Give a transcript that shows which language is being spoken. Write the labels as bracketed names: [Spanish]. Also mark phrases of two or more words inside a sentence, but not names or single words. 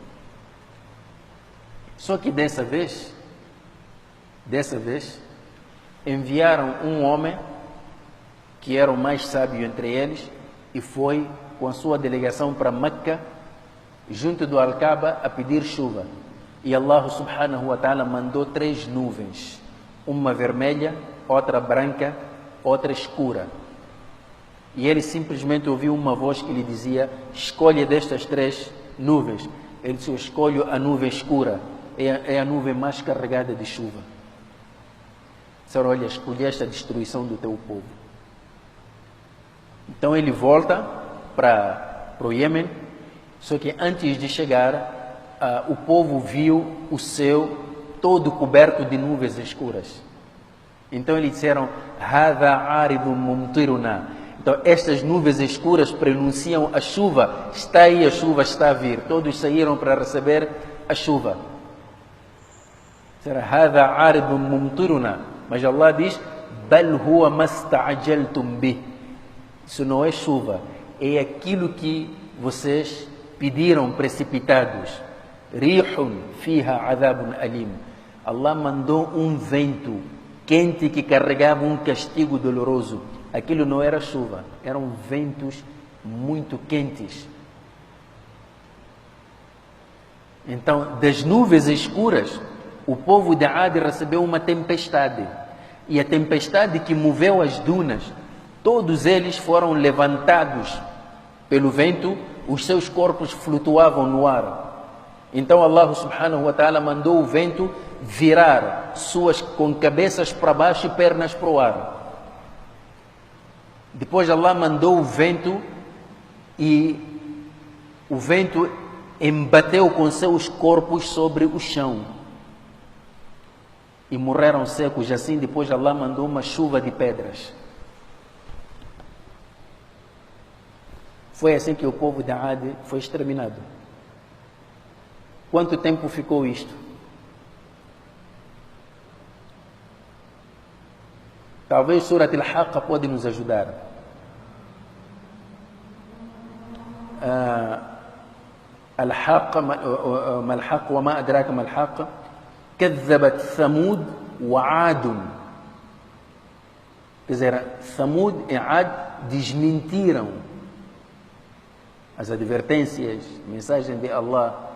[Portuguese] Só que dessa vez, enviaram um homem, que era o mais sábio entre eles, e foi com a sua delegação para Meca, junto do Al-Kaaba, a pedir chuva. E [Arabic] الله سبحانه وتعالى [Portuguese] mandou 3 nuvens, uma vermelha, outra branca, outra escura. E ele simplesmente ouviu uma voz que lhe dizia, escolhe destas 3 nuvens. Ele disse, eu escolho a nuvem escura, é a nuvem mais carregada de chuva. Senhor, olha, escolhe esta destruição do teu povo. Então ele volta para o Iêmen, só que antes de chegar, o povo viu o céu todo coberto de nuvens escuras. Então eles disseram, [Arabic] هذا عارض ممطرنا. [Portuguese] Então estas nuvens escuras pronunciam a chuva. Está aí, a chuva está a vir. Todos saíram para receber a chuva. Será [Arabic] هذا عارض ممطرنا. [Portuguese] Mas Allah diz, [Arabic] بل هو ما استعجلتم به. [Portuguese] Isso não é chuva, é aquilo que vocês pediram precipitados. [Arabic] ريح فيها عذاب أليم. [Portuguese] Allah mandou um vento quente que carregava um castigo doloroso. Aquilo não era chuva, eram ventos muito quentes. Então, das nuvens escuras, o povo de Ad recebeu uma tempestade. E a tempestade que moveu as dunas, todos eles foram levantados pelo vento, os seus corpos flutuavam no ar. Então [Arabic] الله سبحانه وتعالى [Portuguese] mandou o vento virar com cabeças para baixo e pernas para o ar. Depois Allah mandou o vento, e o vento embateu com seus corpos sobre o chão e morreram secos. Assim, depois Allah mandou uma chuva de pedras. Foi assim que o povo de Ad foi exterminado. Quanto tempo ficou isto? Talvez Surat Al-Haqqa pode nos ajudar. [Arabic] Al-Haqqa, ما الحق وما أدراك ما الحق كذبت ثمود وعاد. [Portuguese] Quer dizer, Thamud e Ad desmentiram as advertências, mensagem de Allah.